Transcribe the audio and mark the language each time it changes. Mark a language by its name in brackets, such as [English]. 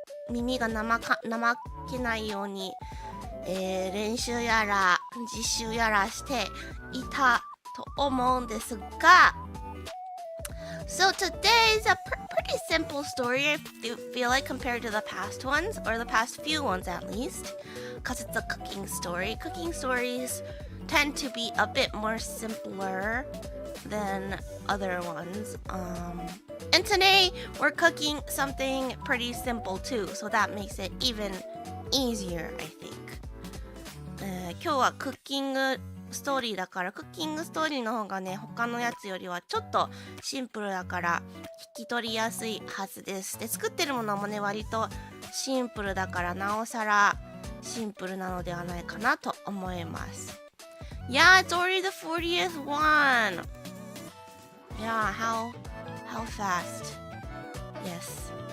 [Japanese] 耳が怠けないように、練習やら実習やらしていたと思うんですが、 [English] So today is a pretty simple story, I feel like, compared to the past ones, or the past few ones at least, because it's a cooking story. Cooking stories tend to be a bit more simpler than other ones. And today we're cooking something pretty simple too, so that makes it even easier, I think. [Japanese] 今日はクッキングストーリーだから、クッキングストーリーの方がね他のやつよりはちょっとシンプルだから聞き取りやすいはずです。で作ってるものもね割とシンプルだからなおさらシンプルなのではないかなと思います。 [English] Yeah, it's already the 40th one. Yeah, how how fast. Yes.